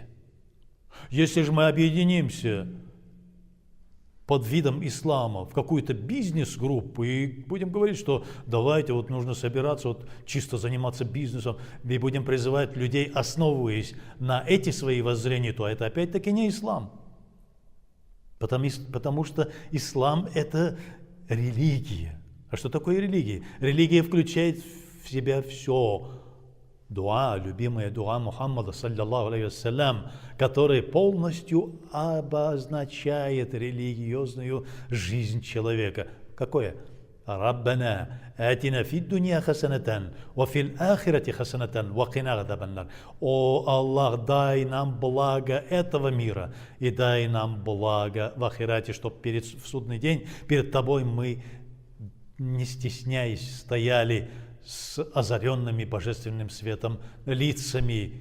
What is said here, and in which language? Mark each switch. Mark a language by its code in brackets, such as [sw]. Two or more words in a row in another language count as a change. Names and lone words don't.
[ru] Если же мы объединимся под видом ислама в какую-то бизнес-группу и будем говорить, что давайте вот нужно собираться, вот чисто заниматься бизнесом, и будем призывать людей, основываясь на эти свои воззрения, то это опять-таки не ислам. Потому что ислам – это религия. А что такое религия? Религия включает в себя все. Дуа, любимая дуа Мухаммада, [ar] صلى الله عليه وسلم, [ru] который полностью обозначает религиозную жизнь человека. Какое? [ar] ربنا آتنا في الدنيا حسنة وفي الآخرة حسنة وقنا عذاب النار. [ru] О Аллах, дай нам благо этого мира и дай нам благо в ахирате, чтобы в судный день перед тобой мы, не стесняясь, стояли с озаренными божественным светом лицами.